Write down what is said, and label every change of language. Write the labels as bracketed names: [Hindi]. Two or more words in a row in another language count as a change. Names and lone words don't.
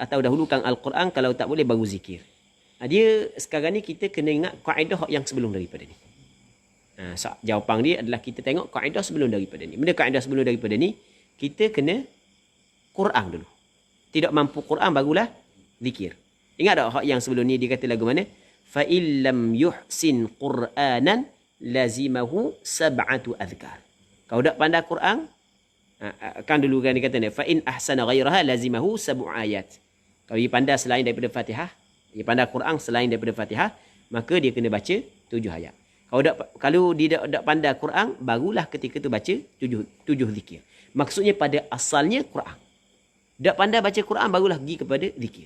[Malay] Atau dahulukan Al-Quran, kalau tak boleh baru zikir. Dia sekarang ni kita kena ingat kaedah yang sebelum daripada ni. Jawapan dia adalah kita tengok kaedah sebelum daripada ni. Benda kaedah sebelum daripada ni, kita kena Quran dulu. Tidak mampu Quran, barulah zikir. Ingat tak hak yang sebelum ni dia kata lagu mana? [Arabic] فإن لم يحسن قرآنا لزمه سبعة أذكار. [Malay] Kau tak pandai Quran, kan dulu kan dia kata ni, [Arabic] فإن أحسن غيرها لزمه سبع آيات. [Malay] Kalau dia pandai selain daripada Fatihah, dia pandai Quran selain daripada Fatihah, maka dia kena baca 7 ayat. Kalau dia tak pandai Quran, barulah ketika tu baca 7 zikir. Maksudnya pada asalnya Quran. Tak pandai baca Quran, barulah pergi kepada zikir.